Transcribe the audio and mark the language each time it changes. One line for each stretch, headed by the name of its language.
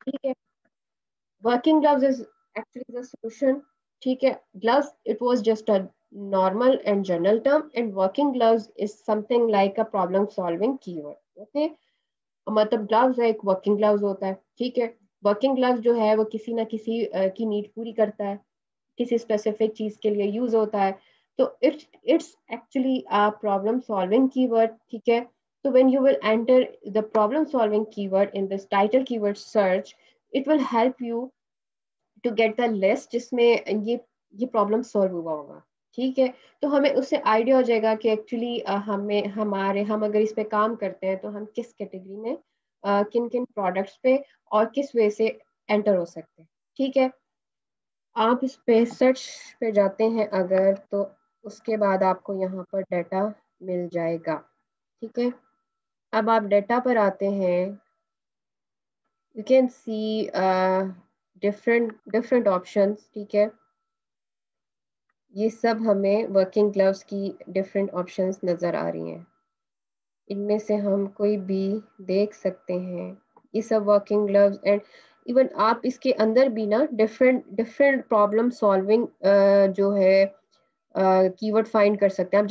Urdu: ٹھیک ہے،
English: working gloves is actually the solution.
Urdu: ٹھیک ہے،
English: gloves it was just a normal and general term and working gloves is something like a problem solving keyword.
Urdu: okay، مطلب gloves ایک working gloves ہوتا ہے. ٹھیک ہے، working gloves جو ہے وہ کسی نہ کسی کی نیڈ پوری کرتا ہے، کسی اسپیسیفک چیز کے لیے یوز ہوتا ہے.
English: تو it's actually a problem solving keyword.
Urdu: ٹھیک ہے،
English: so when you will enter the problem solving keyword in this title keyword search, it will help you to get the list
Urdu: جس میں یہ پرابلم سالو ہوا ہوگا. ٹھیک ہے، تو ہمیں اس سے آئیڈیا ہو جائے گا کہ ایکچولی ہم اگر اس پہ کام کرتے ہیں تو ہم کس کیٹیگری میں کن کن پروڈکٹس پہ اور کس وے سے انٹر ہو سکتے ہیں. ٹھیک ہے، آپ اس پہ سرچ پہ جاتے ہیں اگر تو اس کے بعد آپ کو یہاں پر ڈیٹا مل جائے گا. ٹھیک ہے، اب آپ ڈیٹا پر آتے ہیں.
English: you can see different options.
Urdu: ٹھیک ہے، یہ سب ہمیں ورکنگ گلوز کی ڈفرینٹ آپشنس نظر آ رہی ہیں. ان میں سے ہم کوئی بھی دیکھ سکتے ہیں. یہ سب ورکنگ گلوز اینڈ ایون آپ اس کے اندر بھی نا ڈفرینٹ پرابلم سالونگ جو ہے کی ورڈ فائنڈ کر سکتے ہیں.